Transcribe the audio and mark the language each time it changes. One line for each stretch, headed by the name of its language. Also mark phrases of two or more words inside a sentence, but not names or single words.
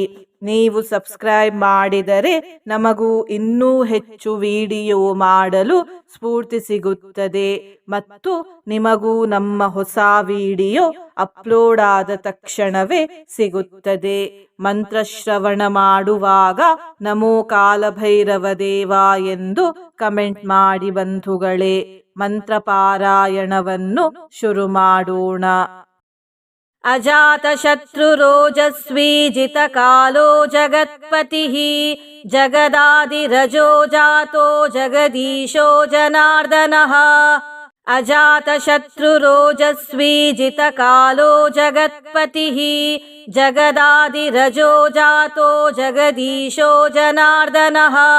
Kannada: ನೀವು ಸಬ್ಸ್ಕ್ರೈಬ್ ಮಾಡಿದರೆ ನಮಗೂ ಇನ್ನೂ ಹೆಚ್ಚು ವಿಡಿಯೋ ಮಾಡಲು ಸ್ಫೂರ್ತಿ ಸಿಗುತ್ತದೆ ಮತ್ತು ನಿಮಗೂ ನಮ್ಮ ಹೊಸ ವಿಡಿಯೋ ಅಪ್ಲೋಡ್ ಆದ ತಕ್ಷಣವೇ ಸಿಗುತ್ತದೆ. ಮಂತ್ರಶ್ರವಣ ಮಾಡುವಾಗ ನಮೋ ಕಾಲಭೈರವ ದೇವ ಎಂದು ಕಮೆಂಟ್ ಮಾಡಿ ಬಂಧುಗಳೇ. ಮಂತ್ರ ಪಾರಾಯಣವನ್ನು ಶುರು ಮಾಡೋಣ.
Sanskrit: ಅಜಾತಶತ್ರುರೋಜಸ್ವಿ ಜಿತಕಾಲೋ ಜಗತ್ಪತಿಃ ಜಗದಾದಿರಜೋ ಜಾತೋ ಜಗದೀಶೋ ಜನಾರ್ದನಃ. ಅಜಾತಶತ್ರುರೋಜಸ್ವಿ ಜಿತಕಾಲೋ ಜಗತ್ಪತಿಃ ಜಗದಾದಿರಜೋ ಜಾತೋ ಜಗದೀಶೋ ಜನಾರ್ದನಃ.